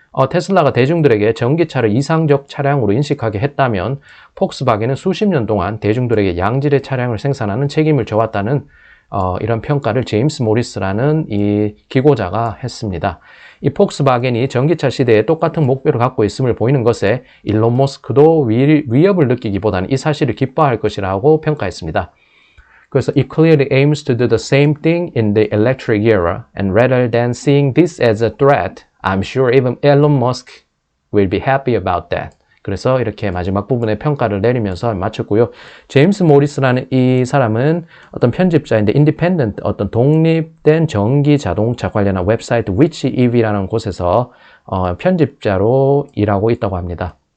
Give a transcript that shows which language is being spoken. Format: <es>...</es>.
<ko>테슬라가 대중들에게 전기차를 이상적 차량으로 인식하게 했다면 폭스바겐은 수십 년 동안 대중들에게 양질의 차량을 생산하는 책임을 져왔다는 이런 평가를 제임스 모리스라는 이 기고자가 했습니다. 이 폭스바겐이 전기차 시대에 똑같은 목표를 갖고 있음을 보이는 것에 일론 머스크도 위협을 느끼기보다는 이 사실을 기뻐할 것이라고 평가했습니다. 그래서</ko> <en>it clearly aims to do the same thing in the electric era, and rather than seeing this as a threat, I'm sure even Elon Musk will be happy about that.</en> <ko>그래서 이렇게 마지막 부분에 평가를 내리면서 마쳤고요. 제임스 모리스라는 이 사람은 어떤 편집자인데 인디펜던트, 어떤 독립된 전기 자동차 관련한 웹사이트 위치 EV라는 곳에서 편집자로 일하고 있다고 합니다.</ko>